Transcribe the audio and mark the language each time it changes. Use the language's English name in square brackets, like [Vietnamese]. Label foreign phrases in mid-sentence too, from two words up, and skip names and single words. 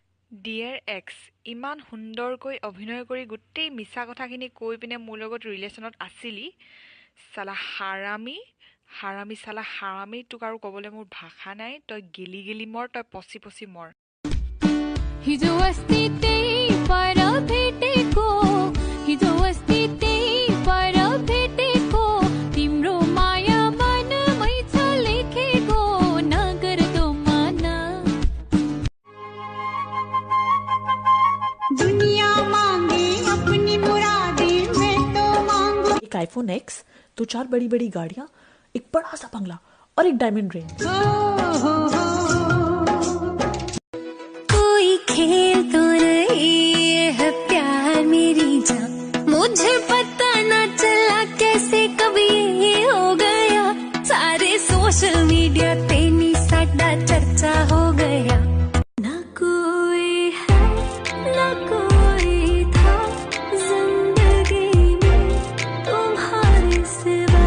[English] Dear X [Assamese] ইমান সুন্দৰকৈ অভিনয় কৰি গোটেই মিছা কথাখিনি কৈ পিনে মোৰ লগত ৰিলেশ্যনত আছিলি চালা হাৰামি হাৰামি চালা হাৰামি তোক আৰু ক'বলৈ মোৰ ভাষা নাই তই গেলি গেলি মৰ তই পচি পচি মৰ [Nepali] हिजो अस्ति त्यही पर भेटेको हिजो अस्ति त्यही पर भेटेको तिम्रो माया मनमै छ लेखेको नगर दो माना [Hindi] दुनिया मांगे अपनी मुरादे मैं तो मांगू एक आईफोन X, 2-4 बड़ी बड़ी गाड़ियां, एक बड़ा सा बंगला और एक डायमंड रिंग। कोई खेल तो नहीं है प्यार मेरी जान मुझे पता ना चला कैसे कभी ये हो गया सारे सोशल मीडिया पे [Punjabi] नी साडा [Hindi] चर्चा हो गया ना कोई है ना कोई था जिंदगी में तुम्हारे सिवा